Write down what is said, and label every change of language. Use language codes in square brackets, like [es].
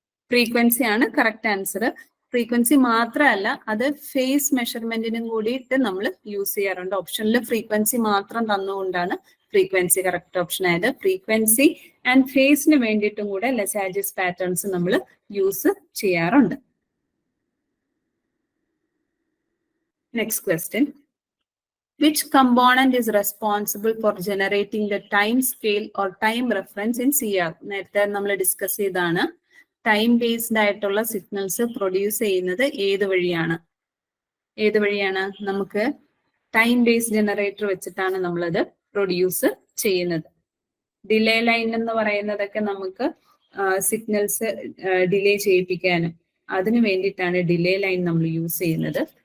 [ml] Frequency ആണ് correct answer. Frequency മാത്രമല്ല, അത് ഫേസ് മെഷർമെന്റിനും കൂടിയിട്ട് നമ്മൾ യൂസ് ചെയ്യാറുണ്ട്. ഓപ്ഷനിൽ ഫ്രീക്വൻസി മാത്രം തന്നുകൊണ്ടാണ് ഫ്രീക്വൻസി കറക്റ്റ് ഓപ്ഷൻ ആയത്. ഫ്രീക്വൻസി ആൻഡ് ഫേസിന് വേണ്ടിയിട്ടും കൂടെ ലെസാജസ് പാറ്റേൺസ് നമ്മൾ യൂസ് ചെയ്യാറുണ്ട്. Next question, [en] which component is responsible for generating the time scale or time reference in CR? [ml] നേരത്തെ നമ്മൾ ഡിസ്കസ് ചെയ്താണ്. ടൈം ബേസ്ഡ് ആയിട്ടുള്ള സിഗ്നൽസ് പ്രൊഡ്യൂസ് ചെയ്യുന്നത് ഏത് വഴിയാണ്? നമുക്ക് ടൈം ബേസ്ഡ് ജനറേറ്റർ വെച്ചിട്ടാണ് നമ്മളത് പ്രൊഡ്യൂസ് ചെയ്യുന്നത്. ഡിലേ ലൈൻ എന്ന് പറയുന്നതൊക്കെ നമുക്ക് സിഗ്നൽസ് ഡിലേ ചെയ്യിപ്പിക്കാനും അതിനു വേണ്ടിയിട്ടാണ് ഡിലേ ലൈൻ നമ്മൾ യൂസ് ചെയ്യുന്നത്.